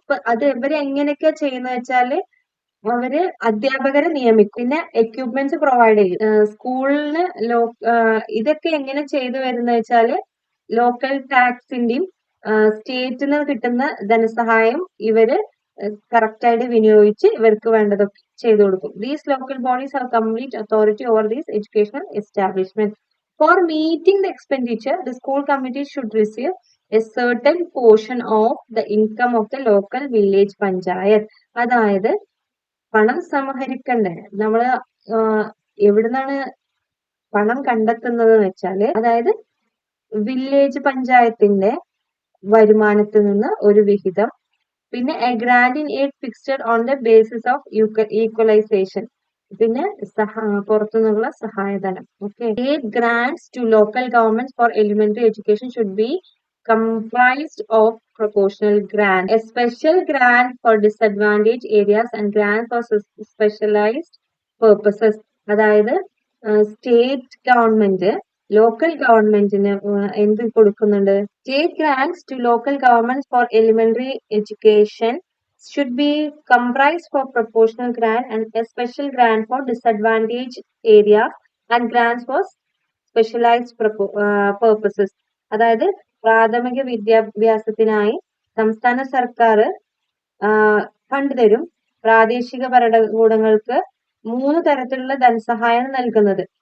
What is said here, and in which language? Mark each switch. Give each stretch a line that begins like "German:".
Malayalam: അപ്പൊ അത് ഇവരെ എങ്ങനെയൊക്കെയാ ചെയ്യുന്നത് വെച്ചാല് അവര് അധ്യാപകരെ നിയമിക്കും, പിന്നെ എക്യുപ്മെന്റ്സ് പ്രൊവൈഡ് ചെയ്യും. സ്കൂളിന് ഇതൊക്കെ എങ്ങനെ ചെയ്തു വരുന്ന വെച്ചാല് ലോക്കൽ ടാക്സിന്റെയും സ്റ്റേറ്റിന് കിട്ടുന്ന ധനസഹായം ഇവര് കറക്റ്റ് ആയിട്ട് വിനിയോഗിച്ച് ഇവർക്ക് വേണ്ടതൊക്കെ ചെയ്തു കൊടുക്കും.
English: These local bodies have complete authority over these educational establishments. For meeting the expenditure, the school committee should receive a certain portion of the income of the local village panchayat.
Malayalam: അതായത് പണം സമാഹരിക്കണ്ടേ, നമ്മള് എവിടുന്നാണ് പണം കണ്ടെത്തുന്നത് എന്ന് വെച്ചാല്, അതായത് വില്ലേജ് പഞ്ചായത്തിന്റെ വരുമാനത്തിൽ നിന്ന് ഒരു വിഹിതം, പിന്നെ
English: a grant in aid fixed on the basis of equalisation,
Malayalam: പിന്നെ പുറത്തുനിന്നുള്ള സഹായധനം.
English: Okay, state grants to local government for elementary education should be comprised of proportional grant, a special grant for disadvantaged areas and grant for specialized purposes.
Malayalam: അതായത് state government local ഗവൺമെന്റിന് എന്ത് കൊടുക്കുന്നുണ്ട്?
English: State grants to local government for elementary education should be comprised for proportional grant and a special grant for disadvantaged areas and grants for specialized purposes.
Malayalam: അതായത് പ്രാഥമിക വിദ്യാഭ്യാസത്തിനായി സംസ്ഥാന സർക്കാർ fund തരും, പ്രാദേശിക ഭരണകൂടങ്ങൾക്ക് 3 തരത്തിലുള്ള ധനസഹായം നൽകുന്നത്.